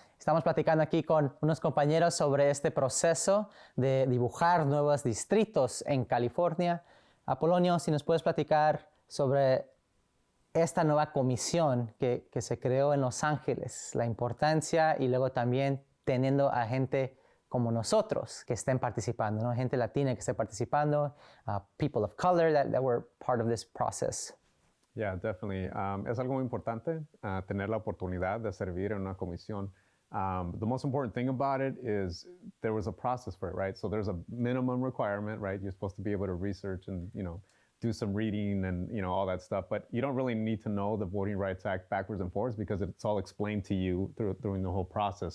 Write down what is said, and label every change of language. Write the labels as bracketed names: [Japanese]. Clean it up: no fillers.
[Spanish] Estamos platicando aquí con unos compañeros sobre este proceso de dibujar nuevos distritos en California. Apolonio, si nos puedes platicar sobre esta nueva comisión que se creó en Los Ángeles, la importancia y luego también teniendo a gente como nosotros que estén participando, ¿no? Gente latina que esté participando, [English] people of color that were part of this process. Yeah, definitely. [Spanish] Es algo muy importante tener la oportunidad de servir en una comisión. [English] The most important thing about it is there was a process for it, right? So there's a minimum requirement, right? You're supposed to be able to research and, do some reading and, all that stuff. But you don't really need to know the Voting Rights Act backwards and forwards because it's all explained to you during the whole process.